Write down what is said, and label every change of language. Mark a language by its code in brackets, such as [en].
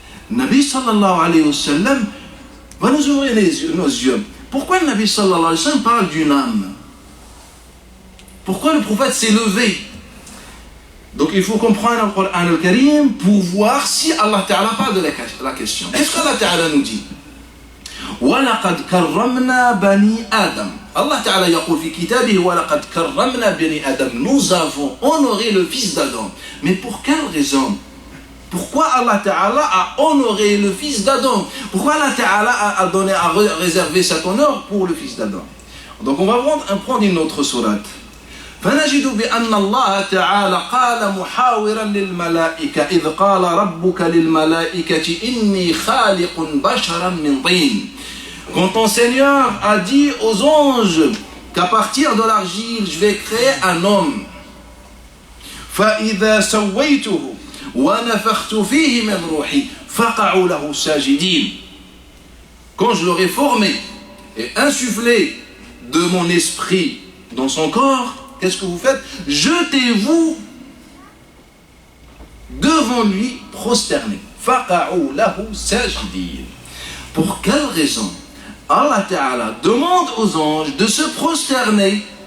[fr] Nabi sallallahu alayhi wa sallam va nous ouvrir nos yeux. Pourquoi le Nabi sallallahu alayhi wa sallam parle d'une âme? Pourquoi le prophète s'est levé? Donc il faut comprendre le Coran al-Karim pour voir si Allah Ta'ala parle de la question. Qu'est-ce qu'Allah Ta'ala nous dit? [ar] وَلَقَدْ كَرَّمْنَا بَنِي آدَمَ. Allah Ta'ala يقول في كتابه وَلَقَدْ كَرَّمْنَا بَنِي آدَمَ. [fr] Nous avons honoré le fils d'Adam. Mais pour quelle raison? Pourquoi Allah Ta'ala a honoré le fils d'Adam? Pourquoi Allah Ta'ala a réservé cet honneur pour le fils d'Adam? Donc on va prendre une autre sourate. [ar] فنجد بأن الله تعالى قال محاورا للملائكة إذ قال ربك للملائكة إني خالق بشرا من طين. [fr] Quand ton Seigneur a dit aux anges qu'à partir de l'argile je vais créer un homme. [ar] فإذا سويته ونفخت فيه من روحي فقعوا له ساجدين. [fr] Quand je l'aurai formé et insufflé de mon esprit dans son corps, qu'est-ce que vous faites? Jetez-vous devant lui prosterné. [ar] فَقَعُوا لَهُ سَاجِدِينَ. [fr] Pour quelle raison Allah Ta'ala demande aux anges de se prosterner?